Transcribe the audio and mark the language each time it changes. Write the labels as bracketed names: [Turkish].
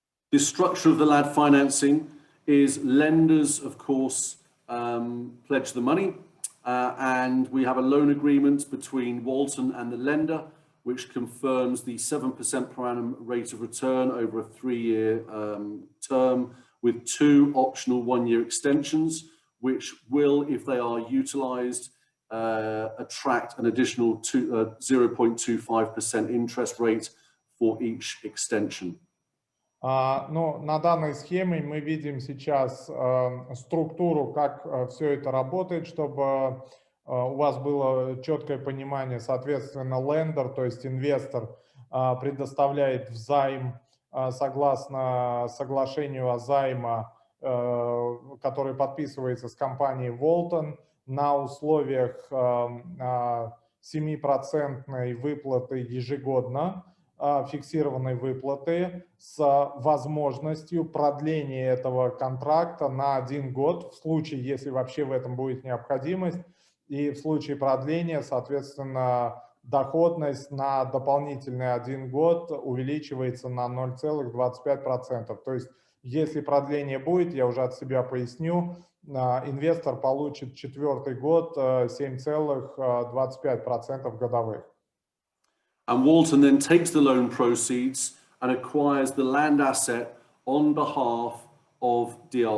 [English] The structure of the LAD financing is lenders, of course, pledge the money, and we have a loan agreement between Walton and the lender, which confirms the 7% per annum rate of return over a 3-year term with 2 optional 1-year extensions, which will, if they are utilized, attract an additional 0.25% interest rate for each extension. [Russian] Но на данной схеме мы видим сейчас структуру, как все это работает, чтобы у вас было четкое понимание. Соответственно, лендер, то есть инвестор, предоставляет взайм согласно соглашению о займе, который подписывается с компанией Walton на условиях 7% выплаты ежегодно, фиксированной выплаты с возможностью продления этого контракта на 1 год, в случае, если вообще в этом будет необходимость, и в случае продления, соответственно, доходность на дополнительный 1 год увеличивается на 0,25%. То есть, если продление будет, я уже от себя поясню, инвестор получит 4-й год 7,25% годовых. [English] And Walton then takes the loan proceeds and acquires the land asset on behalf of D.R.